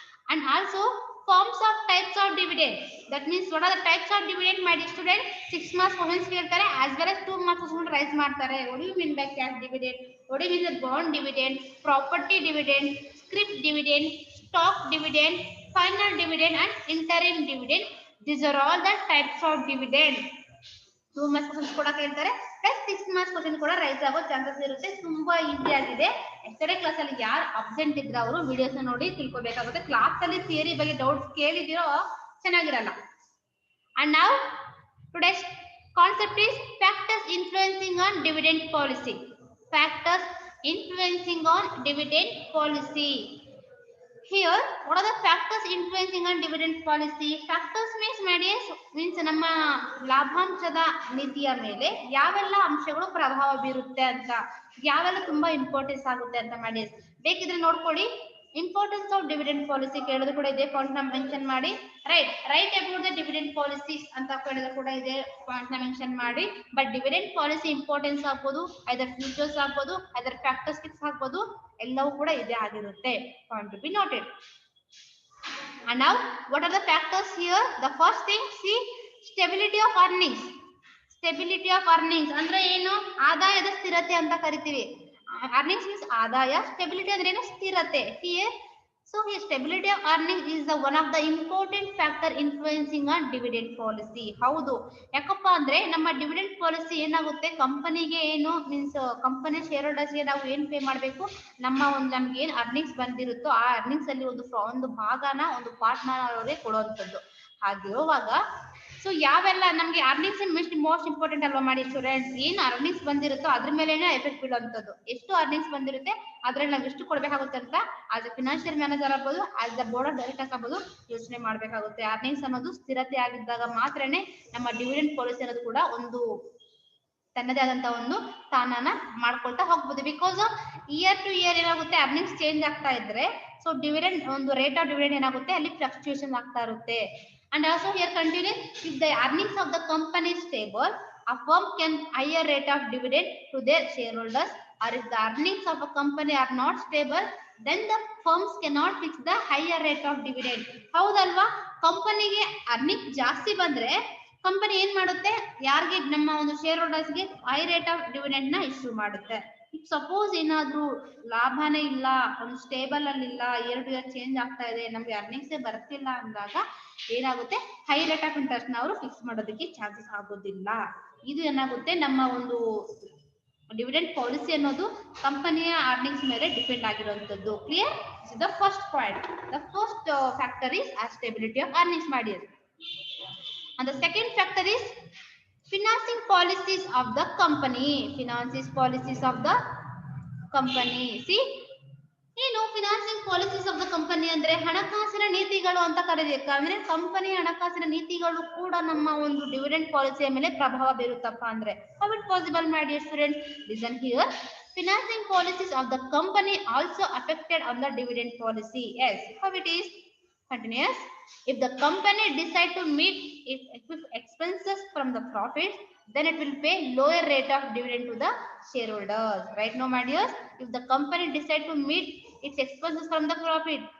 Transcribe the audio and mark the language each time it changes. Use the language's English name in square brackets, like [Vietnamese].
[English] And also forms of types of dividend, that means what are the types of dividend my student. [Kannada] 6 marks questions ಕೇಳ್ತಾರೆ as well as 2 marks question rice ಮಾಡ್ತಾರೆ. [English] What do you mean by cash dividend, what do you mean by bond dividend, property dividend, scrip dividend, stock dividend, final dividend and interim dividend. These are all the types of dividend. [Kannada] 2 marks questions ಕೂಡ ಕೇಳ್ತಾರೆ plus 6 marks question ಕೂಡ rice ಆಗೋ chances ಇರುತ್ತೆ. ತುಂಬಾ easy ಆಗಿದೆ. Yesterday class ಅಲ್ಲಿ ಯಾರು absent ಇದ್ರೆ ಅವರು ವಿಡಿಯೋಸ್ ನೋಡಿ ತಿಳ್ಕೊಬೇಕಾಗುತ್ತೆ. ಕ್ಲಾಸ್ ಅಲ್ಲಿ ಥಿಯರಿ ಬಗ್ಗೆ ಡೌಟ್ಸ್ ಕೇಳಿದಿರೋ ಚೆನ್ನಾಗಿರಲ್ಲ. [English] And now today's concept is factors influencing on dividend policy. Factors influencing on dividend policy. Here, what are the factors influencing on dividend policy? Factors means [Kannada] ನಮ್ಮ ಲಾಭಾಂಶದ ನೀತಿಯ ಮೇಲೆ ಯಾವೆಲ್ಲ ಅಂಶಗಳು ಪ್ರಭಾವ ಬೀರುತ್ತೆ ಅಂತ, ಯಾವೆಲ್ಲ ತುಂಬಾ ಇಂಪಾರ್ಟೆನ್ಸ್ ಆಗುತ್ತೆ ಅಂತ ಮಾಡಿ. ಬೇಕಿದ್ರೆ ನೋಡ್ಕೊಳ್ಳಿ. ಇಂಪಾರ್ಟೆನ್ಸ್ ಆಫ್ ಡಿವಿಡೆಂಡ್ ಪಾಲಿಸಿ ಕೇಳಿದ್ರು ಕೂಡ ಇದೆ ಪಾಯಿಂಟ್ ನ ಮೆನ್ಷನ್ ಮಾಡಿ. Write about the dividend policy ಅಂತ ಕೇಳಿದ್ರು ಕೂಡ ಇದೆ ಪಾಯಿಂಟ್ ನ ಮೆನ್ಷನ್ ಮಾಡಿ. ಬಟ್ ಡಿವಿಡೆಂಡ್ ಪಾಲಿಸಿ ಇಂಪಾರ್ಟೆನ್ಸ್ ಆಗ್ಬೋದು, ಐದರ್ ಫ್ಯೂಚರ್ಸ್ ಆಗ್ಬೋದು, ಐದರ್ ಫ್ಯಾಕ್ಟರ್ಸ್ ಆಗ್ಬೋದು, ಎಲ್ಲವೂ ಕೂಡ ಇದೇ ಆಗಿರುತ್ತೆ. [English] Point to be noted. And now what are the factors here? The first thing, see, stability of earnings. Stability of earnings [Kannada] ಅಂದ್ರೆ ಏನು, ಆದಾಯದ ಸ್ಥಿರತೆ ಅಂತ ಕರಿತೀವಿ. [English] Earnings means [Kannada] ಆದಾಯ, stability ಅಂದ್ರೆ ಏನು, ಸ್ಥಿರತೆ. [English] Here stability of earnings is the one of the important factor influencing on dividend policy. [Kannada] ಹೌದು, ಯಾಕಪ್ಪ ಅಂದ್ರೆ ನಮ್ಮ ಡಿವಿಡೆಂಡ್ ಪಾಲಿಸಿ ಏನಾಗುತ್ತೆ, ಕಂಪನಿಗೆ ಏನು ಮೀನ್ಸ್ ಕಂಪನಿ ಶೇರ್ ಹೋಲ್ಡರ್ಸ್ಗೆ ನಾವು ಏನ್ ಪೇ ಮಾಡಬೇಕು, ನಮ್ಗೆ ಏನ್ ಅರ್ನಿಂಗ್ಸ್ ಬಂದಿರುತ್ತೋ ಆ ಅರ್ನಿಂಗ್ಸ್ ಅಲ್ಲಿ ಒಂದು ಭಾಗನ ಒಂದು ಪಾರ್ಟ್ನ ಅವರೇ ಕೊಡುವಂಥದ್ದು. ಹಾಗಿರುವಾಗ ಯಾವೆಲ್ಲ ನಮ್ಗೆ ಅರ್ನಿಂಗ್ಸ್ ಮೋಸ್ಟ್ ಇಂಪಾರ್ಟೆಂಟ್ ಅಲ್ವಾ ಮಾಡಿ ಸ್ಟೂಡೆಂಟ್ಸ್. ಏನ್ ಅರ್ನಿಂಗ್ಸ್ ಬಂದಿರುತ್ತೋ ಅದ್ರ ಮೇಲೆ ಎಫೆಕ್ಟ್ ಬೀಳುವಂಥದ್ದು. ಎಷ್ಟು ಅರ್ನಿಂಗ್ಸ್ ಬಂದಿರುತ್ತೆ ಅದ್ರಲ್ಲಿ ನಾವು ಎಷ್ಟು ಕೊಡ್ಬೇಕಾಗುತ್ತೆ ಅಂತ ಆಸ್ ಎ ಫಿನಾನ್ಷಿಯಲ್ ಮ್ಯಾನೇಜರ್ ಆಗ್ಬೋದು, as the board of directors ಆಗ್ಬೋದು ಯೋಚನೆ ಮಾಡ್ಬೇಕಾಗುತ್ತೆ. ಅರ್ನಿಂಗ್ಸ್ ಅನ್ನೋದು ಸ್ಥಿರತೆ ಆಗಿದ್ದಾಗ ಮಾತ್ರನೇ ನಮ್ಮ ಡಿವಿಡೆಂಡ್ ಪಾಲಿಸಿ ಅನ್ನೋದು ಕೂಡ ಒಂದು ತನ್ನದೇ ಆದಂತ ಒಂದು ಸ್ಥಾನನ ಮಾಡ್ಕೊಳ್ತಾ ಹೋಗ್ಬೋದು. ಬಿಕಾಸ್ ಇಯರ್ ಟು ಇಯರ್ ಏನಾಗುತ್ತೆ, ಅರ್ನಿಂಗ್ಸ್ ಚೇಂಜ್ ಆಗ್ತಾ ಇದ್ರೆ ಡಿವಿಡೆಂಡ್ ಒಂದು ರೇಟ್ ಆಫ್ ಡಿವಿಡೆಂಡ್ ಏನಾಗುತ್ತೆ ಅಲ್ಲಿ ಫ್ಲಕ್ಚುಯೇಷನ್ ಆಗ್ತಾ ಇರುತ್ತೆ. [English] And also here continue, if the earnings of the company is stable, a firm can higher rate of dividend to their shareholders, or if the earnings of a company are not stable, then the firms cannot fix the higher rate of dividend. [Kannada] ಹೌದಲ್ವಾ, ಕಂಪನಿಗೆ earning ಜಾಸ್ತಿ ಬಂದ್ರೆ company ಏನ್ ಮಾಡುತ್ತೆ, ಯಾರಿಗೆ ನಮ್ಮ ಒಂದು share ಹೋಲ್ಡರ್ಸ್ಗೆ high rate of dividend ನ ಇಶ್ಯೂ ಮಾಡುತ್ತೆ. ಸಪೋಸ್ ಏನಾದ್ರೂ ಲಾಭನೇ ಇಲ್ಲ, ಒಂದು ಸ್ಟೇಬಲ್ ಅಲ್ಲಿ ಇಲ್ಲ, ಎರಡು ಚೇಂಜ್ ಆಗ್ತಾ ಇದೆ, ನಮ್ಗೆ ಅರ್ನಿಂಗ್ಸೇ ಬರ್ತಿಲ್ಲ ಅಂದಾಗ ಏನಾಗುತ್ತೆ, ಹೈ ರೇಟ್ ಆಫ್ ಇಂಟ್ರೆಸ್ಟ್ ನ ಅವರು ಫಿಕ್ಸ್ ಮಾಡೋದಕ್ಕೆ ಚಾನ್ಸಸ್ ಆಗೋದಿಲ್ಲ. ಇದು ಏನಾಗುತ್ತೆ, ನಮ್ಮ ಒಂದು ಡಿವಿಡೆಂಡ್ ಪಾಲಿಸಿ ಅನ್ನೋದು ಕಂಪನಿಯ ಅರ್ನಿಂಗ್ಸ್ ಮೇಲೆ ಡಿಪೆಂಡ್ ಆಗಿರುವಂತದ್ದು. Clear? [English] The first point, the first factor is stability of earnings ಮಾಡಿ. And the second factor is financing policies of the company. Finances policies of the company. [Kannada] See, ಏನು financing policies of the company ಅಂದ್ರೆ ಹಣಕಾಸಿನ ನೀತಿಗಳು ಅಂತ ಕರೀಬೇಕು. ಅಂದ್ರೆ ಕಂಪನಿಯ ಹಣಕಾಸಿನ ನೀತಿಗಳು ಕೂಡ ನಮ್ಮ ಒಂದು ಡಿವಿಡೆಂಡ್ ಪಾಲಿಸಿಯ ಮೇಲೆ ಪ್ರಭಾವ ಬೀರುತ್ತಪ್ಪ ಅಂದ್ರೆ. [English] How it possible my dear students? Listen here. Financing policies of the company also affected on the dividend policy. Yes, how it is? Continuous. If the company decide to meet its expenses from the profits, then it will pay lower rate of dividend to the shareholders. Right now, my dears, if the company decide to meet its expenses from the profit,